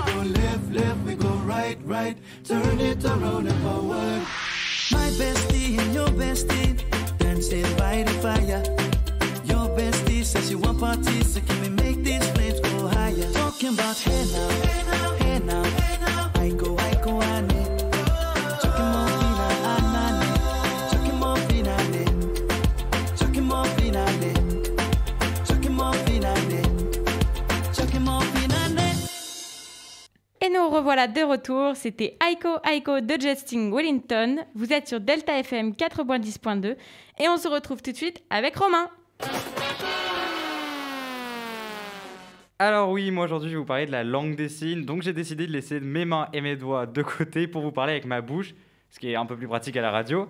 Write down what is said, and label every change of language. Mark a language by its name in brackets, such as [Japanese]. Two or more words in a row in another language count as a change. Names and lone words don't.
[English] We go left, left, we go right, right. Turn it around and forward. My bestie and your bestie dancing by the fire. Your bestie says she want parties, so can we make these flames go higher? Talking about hey now, hey now, hey now, hey now. Aiko, ane. Chucking morphina, anane. Chucking morphina, ne. Chucking morphina, ne. Chucking morphina, ne. Chucking morphina, ne. [French] Et nous revoilà de retour, c'était Aiko Aiko de Justin Wellington. Vous êtes sur Delta FM 90.2 et on se retrouve tout de suite avec Romain. Alors oui, moi aujourd'hui je vais vous parler de la langue des signes, donc j'ai décidé de laisser mes mains et mes doigts de côté pour vous parler avec ma bouche, ce qui est un peu plus pratique à la radio.